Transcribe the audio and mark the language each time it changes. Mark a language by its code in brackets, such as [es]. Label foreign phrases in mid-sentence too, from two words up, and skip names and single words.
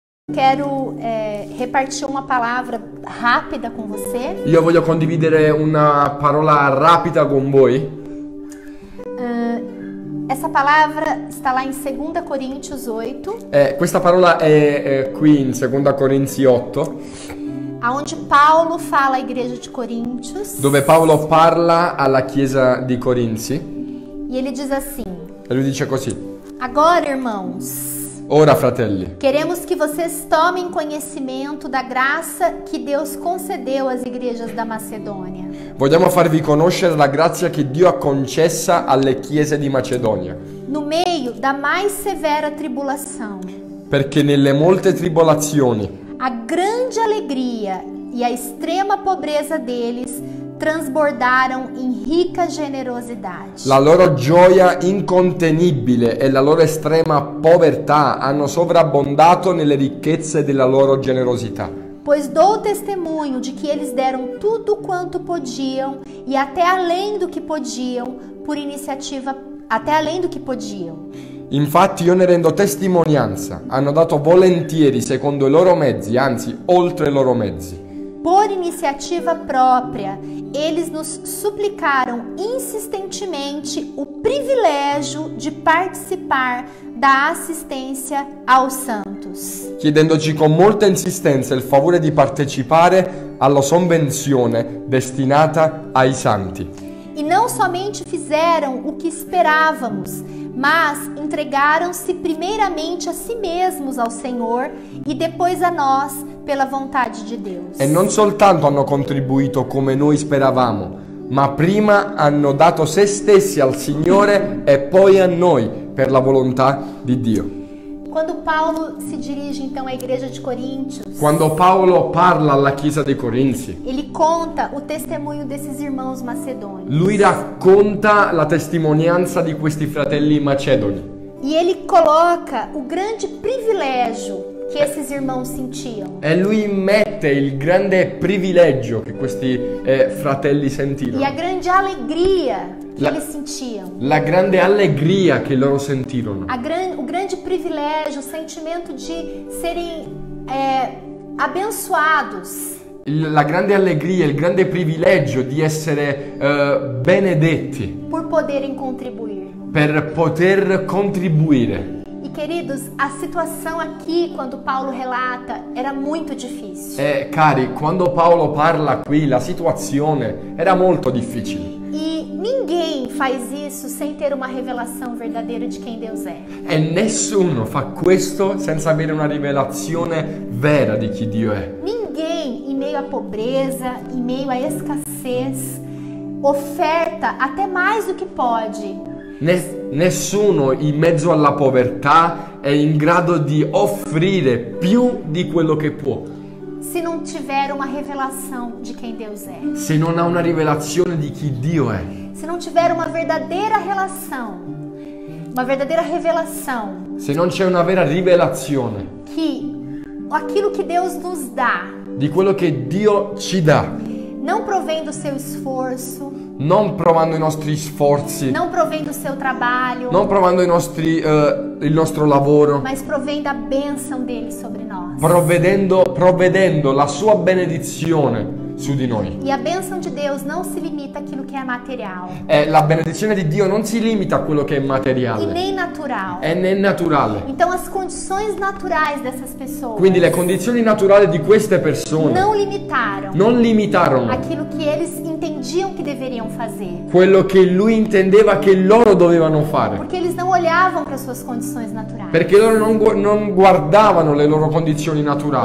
[pt] Quero repartir uma palavra rápida com você. [it] Io voglio condividere una parola rapida con voi. [pt] Essa palavra está lá em 2 Coríntios 8. [it] Questa parola è qui in 2 Corinzi 8, [pt] aonde Paulo fala à igreja de Coríntios. [it] dove Paolo parla alla chiesa di Corinzi [pt] E ele diz assim: [it] e lui dice così: [pt] agora, irmãos, [it] ora, fratelli, [pt] queremos que vocês tomem conhecimento da graça que Deus concedeu às igrejas da Macedônia. [it] vogliamo farvi conoscere la grazia che Dio ha concessa alle chiese di Macedonia, [pt] No meio da mais severa tribulação, [it] perché nelle molte tribolazioni [pt] a grande alegria e a extrema pobreza deles transbordaram em rica generosidade. [it] la loro gioia incontenibile e la loro estrema povertà hanno sovrabbondato nelle ricchezze della loro generosità. [pt] Pois dou testemunho de que eles deram tudo quanto podiam e até além do que podiam, por iniciativa, até além do que podiam. [it] Infatti io ne rendo testimonianza, hanno dato volentieri secondo i loro mezzi, anzi oltre i loro mezzi. [pt] Por iniciativa própria, eles nos suplicaram insistentemente o privilégio de participar da assistência aos santos. [it] Chiedendoci con molta insistenza il favore di partecipare alla sovvenzione destinata ai santi. [pt] E não somente fizeram o que esperávamos, mas entregaram-se primeiramente a si mesmos ao Senhor e depois a nós pela vontade de Deus. [it] E non soltanto hanno contribuito come noi speravamo, ma prima hanno dato se stessi al Signore e poi a noi per la volontà di Dio. [pt] Quando Paulo se dirige então à igreja de Coríntios, [it] Quando Paolo parla alla chiesa dei Corinzi, [pt] ele conta o testemunho desses irmãos macedônios. [it] lui racconta la testimonianza di questi fratelli macedoni [pt] E ele coloca o grande privilégio que esses irmãos sentiam. [it] e lui mette il grande privilegio che questi fratelli [pt] E a [it] sentirono, [pt] grande alegria que [it] La- [pt] eles sentiam. [it] la grande allegria che loro sentirono, [pt] O grande privilégio, o sentimento de serem abençoados. [it] la grande allegria, il grande privilegio di essere benedetti [pt] Por poderem contribuir. [it] per poter contribuire. [pt] E queridos, a situação aqui, quando Paulo relata, era muito difícil. [it] E cari, quando Paolo parla qui, la situazione era molto difficile. [pt] E ninguém faz isso sem ter uma revelação verdadeira de quem Deus é. [it] E nessuno fa questo senza avere una rivelazione vera di chi Dio è. [pt] Ninguém, em meio à pobreza, em meio à escassez, oferta até mais do que pode. [it] Nessuno in mezzo alla povertà è in grado di offrire più di quello che può, [pt] Se não tiver uma revelação de quem Deus é. [it] se non ha una rivelazione di chi Dio è. [pt] Se não tiver uma verdadeira relação, uma verdadeira revelação [it] Se non c'è una vera rivelazione [pt] que aquilo que Deus nos dá [it] di quello che Dio ci dà, [pt] não provém do seu esforço, [it] non provando i nostri sforzi, [pt] não provém do seu trabalho, [it] non provando il nostro lavoro, [pt] mas provém da bênção dele sobre nós. [it] provvedendo la sua benedizione su di noi. [pt] E a bênção de Deus não se limita àquilo que é material [it] E la benedizione di Dio non si limita a quello che è e materiale, [pt] nem natural. [it] è naturale. [pt] Então as condições naturais dessas pessoas [it] Quindi le condizioni naturali di queste persone [pt] não limitaram [it] non limitarono [pt] aquilo que eles entendiam que deveriam fazer. [it] quello che lui intendeva che loro dovevano fare, [pt] Porque eles não olhavam para suas condições naturais. [it] perché loro non guardavano le loro condizioni naturali,